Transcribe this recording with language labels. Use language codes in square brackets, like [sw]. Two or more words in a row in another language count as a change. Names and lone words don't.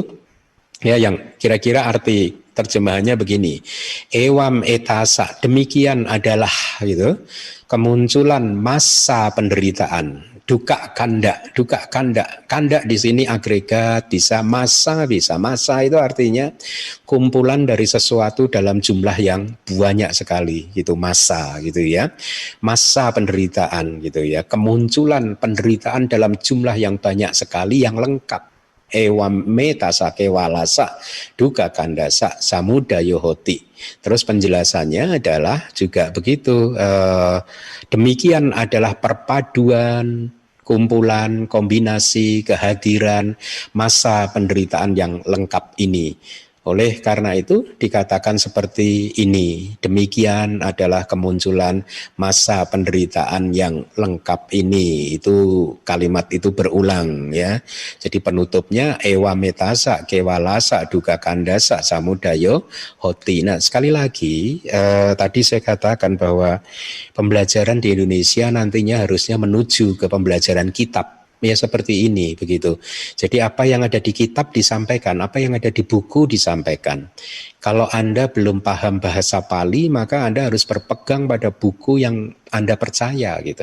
[id] ya, yang kira-kira arti terjemahannya begini: [pi] ewam etasa, [id] demikian adalah gitu kemunculan masa penderitaan, [pi] duka kanda, kanda [id] di sini agregat, bisa masa itu artinya kumpulan dari sesuatu dalam jumlah yang banyak sekali gitu, masa gitu ya, masa penderitaan gitu ya, kemunculan penderitaan dalam jumlah yang banyak sekali yang lengkap. [pi] Ewam metasa kewalasa duka kandasa samudayo hoti. [id] Terus penjelasannya adalah juga begitu, demikian adalah perpaduan, kumpulan, kombinasi, kehadiran masa penderitaan yang lengkap ini. Oleh karena itu dikatakan seperti ini, demikian adalah kemunculan masa penderitaan yang lengkap ini. Itu kalimat itu berulang ya. Jadi penutupnya [pi] ewa metasa kewalasa duka kandasa samudayo hoti. [id] Nah, sekali lagi tadi saya katakan bahwa pembelajaran di Indonesia nantinya harusnya menuju ke pembelajaran kitab. Ya seperti ini begitu. Jadi apa yang ada di kitab disampaikan, apa yang ada di buku disampaikan. Kalau Anda belum paham bahasa Pali, maka Anda harus berpegang pada buku yang Anda percaya gitu.